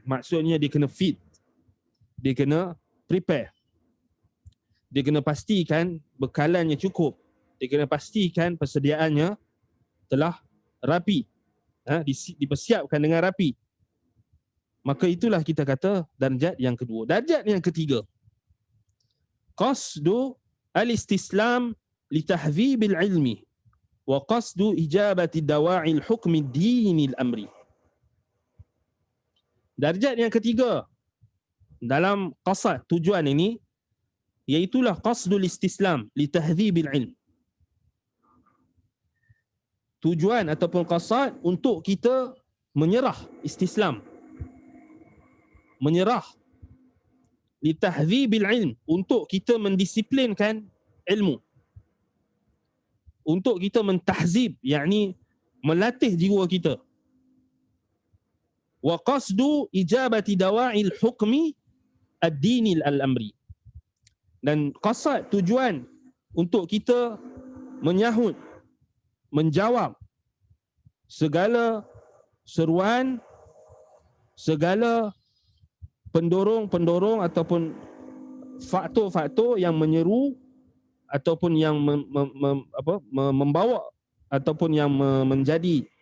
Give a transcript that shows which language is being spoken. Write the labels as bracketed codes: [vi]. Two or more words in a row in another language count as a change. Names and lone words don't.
[ms] Maksudnya dia kena fit, dia kena prepare, dia kena pastikan bekalannya cukup, dia kena pastikan persediaannya telah rapi, dipersiapkan dengan rapi. Maka itulah kita kata darjat yang kedua. Darjat yang ketiga, [ar] قصد الاستسلام لتهذيب العلم وقصد إجابة دواعي الحكم دين الأمر. [ms] Darjat yang ketiga dalam qasad, tujuan ini, iaitulah [ar] قصد الاستسلام لتهذيب العلم. [ms] Tujuan ataupun qasad untuk kita menyerah, istislam, menyerah, [ar] لتهذيب العلم, [ms] untuk kita mendisiplinkan ilmu, untuk kita mentahzib, yakni melatih jiwa kita. [ar] وقصد إجابة دواعي الحكم الدين الأمر, [ms] dan qasad, tujuan untuk kita menyahut, menjawab segala seruan, segala pendorong-pendorong ataupun faktor-faktor yang menyeru ataupun yang membawa ataupun yang menjadi